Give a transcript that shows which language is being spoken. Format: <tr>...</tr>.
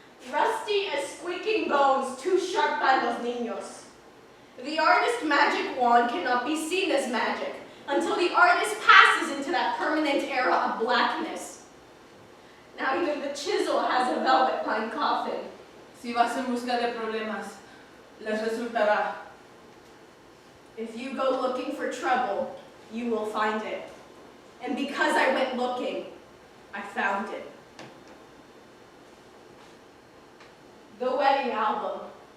<en>Rusty as squeaking bones, too sharp by</en> <es>los niños.</es> <en>The artist's magic wand cannot be seen as magic until the artist passes into that permanent era of blackness. Now even the chisel has a velvet-lined coffin.</en> <es>Si vas en busca de problemas, les resultará.</es> <en>If you go looking for trouble, you will find it. And because I went looking, I found it. The wedding album.</en>